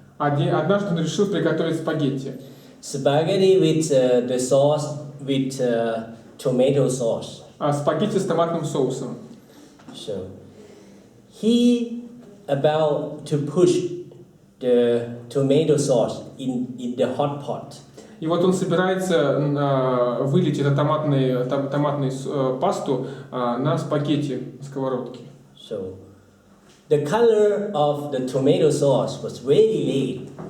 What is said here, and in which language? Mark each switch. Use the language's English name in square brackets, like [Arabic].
[Russian] Однажды он решил приготовить спагетти. [English] Spaghetti with the sauce with tomato sauce. [Russian] Спагетти с томатным соусом. [English] So he about to push the tomato sauce in the hot pot. [Russian] И вот он собирается вылить эту томатную пасту на спагетти на сковородке. [English] So the color of the tomato sauce was very red.